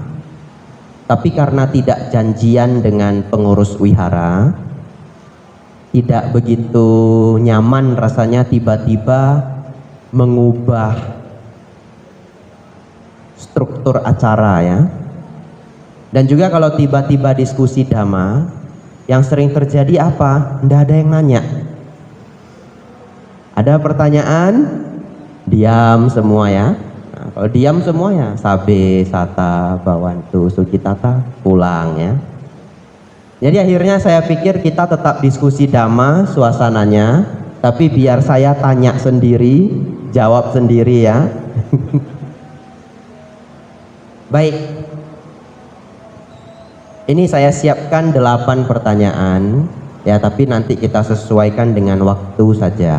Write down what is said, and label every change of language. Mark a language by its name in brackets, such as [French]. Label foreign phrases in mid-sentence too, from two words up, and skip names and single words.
[Indonesian] Tapi karena tidak janjian dengan pengurus wihara, tidak begitu nyaman rasanya tiba-tiba mengubah struktur acara ya. Dan juga kalau tiba-tiba diskusi dhamma, yang sering terjadi apa? Tidak ada yang nanya. Ada pertanyaan, diam semua ya. Nah, kalau diam semua ya, [Pali] sabe, sata, bawantu, sukitata, [Indonesian] pulang ya. Jadi akhirnya saya pikir kita tetap diskusi dhamma suasananya, tapi biar saya tanya sendiri, jawab sendiri ya. Baik. Ini saya siapkan 8 pertanyaan ya, tapi nanti kita sesuaikan dengan waktu saja.